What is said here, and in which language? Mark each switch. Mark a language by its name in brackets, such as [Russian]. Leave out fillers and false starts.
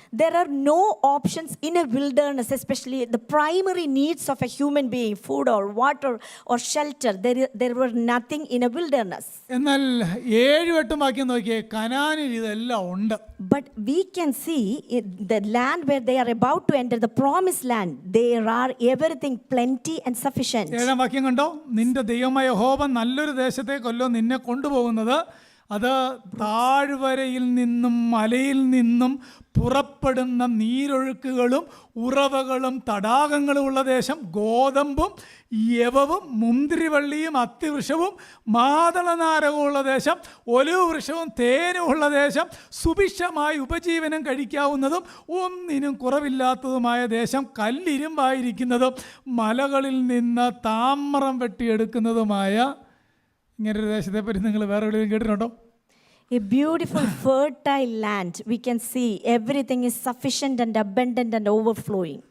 [English] there are no options in a wilderness, especially the primary needs of a human being, food or water or shelter. There were nothing in a wilderness. [Malayalam] എന്നാൽ 7-8 വാക്യം നോക്കിയേ, കനാനിൽ ഇതെല്ലാം ഉണ്ട്. [English] But we can see the land where they are about to enter, the promised land, there are everything plenty and sufficient. [Malayalam] 7 വാക്യം കണ്ടോ, നിന്റെ ദൈവമായ യഹോവ നല്ലൊരു ദേശത്തേക്കല്ലോ നിന്നെ കൊണ്ടുപോകുന്നത്, അത് താഴ്വരയിൽ നിന്നും മലയിൽ നിന്നും പുറപ്പെടുന്ന നീരൊഴുക്കുകളും ഉറവകളും തടാകങ്ങളും ഉള്ള ദേശം, ഗോതമ്പും യവവും മുന്തിരിവള്ളിയും അത്തിവൃക്ഷവും മാതളനാരകമുള്ള ദേശം, ഒലിവ് വൃക്ഷവും തേനും ഉള്ള ദേശം, സുഭിക്ഷമായി ഉപജീവനം കഴിക്കാവുന്നതും ഒന്നിനും കുറവില്ലാത്തതുമായ ദേശം, കല്ലിരുമ്പായിരിക്കുന്നതും മലകളിൽ നിന്ന് താമ്രം വെട്ടിയെടുക്കുന്നതുമായ ഇങ്ങനൊരു ദേശത്തെപ്പറ്റി നിങ്ങൾ വേറെ എവിടെയും കേട്ടിട്ടുണ്ടോ? [English] A beautiful fertile land. We can see everything is sufficient and abundant and overflowing.